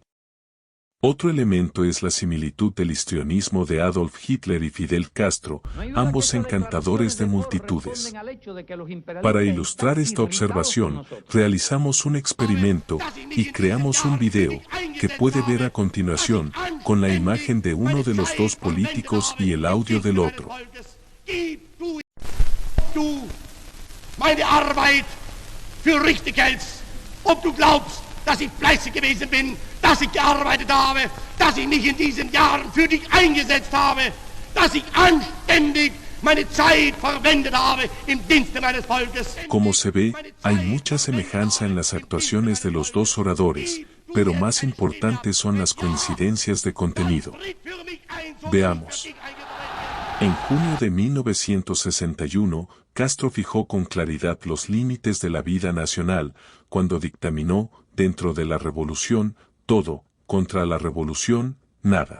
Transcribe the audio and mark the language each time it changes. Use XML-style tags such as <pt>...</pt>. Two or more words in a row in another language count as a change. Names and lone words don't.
<es>Otro elemento es la similitud del histrionismo de Adolf Hitler y Fidel Castro, ambos encantadores de multitudes. Para ilustrar esta observación, realizamos un experimento y creamos un video que puede ver a continuación, con la imagen de uno de los dos políticos y el audio del otro.</es> <de>Meine Arbeit für richtig hältst, ob du glaubst, dass ich fleißig gewesen bin, dass ich gearbeitet habe, dass ich mich in diesen Jahren für dich eingesetzt habe, dass ich anständig meine Zeit verwendet habe im Dienste meines Volkes.</de> <es>Como se ve, hay mucha semejanza en las actuaciones de los dos oradores, pero más importantes son las coincidencias de contenido. Veamos. En junio de 1961, Castro fijó con claridad los límites de la vida nacional, cuando dictaminó, dentro de la revolución, todo, contra la revolución, nada.</es>